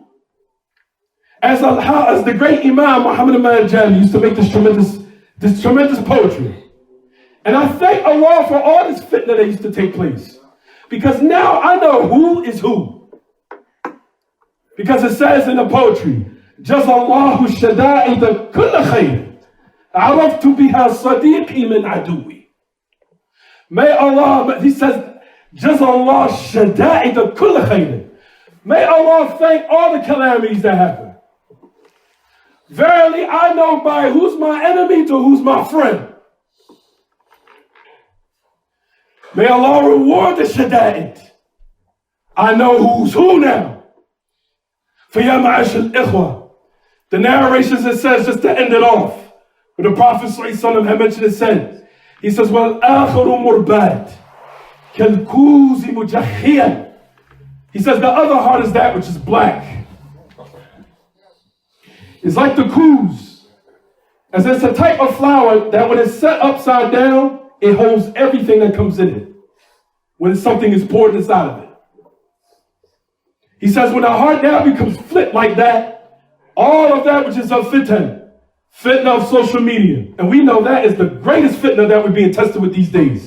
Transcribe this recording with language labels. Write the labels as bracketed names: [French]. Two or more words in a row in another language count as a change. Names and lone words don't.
[English] As the great Imam Muhammad al-Jami used to make this tremendous poetry. And I thank Allah for all this fitna that used to take place. Because now I know who is who. Because it says in the poetry, [Arabic] جزى الله الشدائد كل خير عرفت بها صديقي من عدوي. [English] May Allah, he says, [Arabic] جزى الله الشدائد كل خير. [English] May Allah thank all the calamities that happen. Verily, I know by who's my enemy to who's my friend. May Allah reward the shada'id. I know who's who now. For [Arabic] يا معشر الإخوة. [English] The narrations it says, just to end it off, when the Prophet ﷺ had mentioned it said, he says, well, [Arabic] الآخر مرباد كالكوز مجخيا. [English] He says the other heart is that which is black. It's like the kuz. As it's a type of flower that when it's set upside down, it holds everything that comes in it when something is poured inside of it. He says when the heart now becomes flipped like that, all of that which is of fitna of social media, and we know that is the greatest fitna that we're being tested with these days.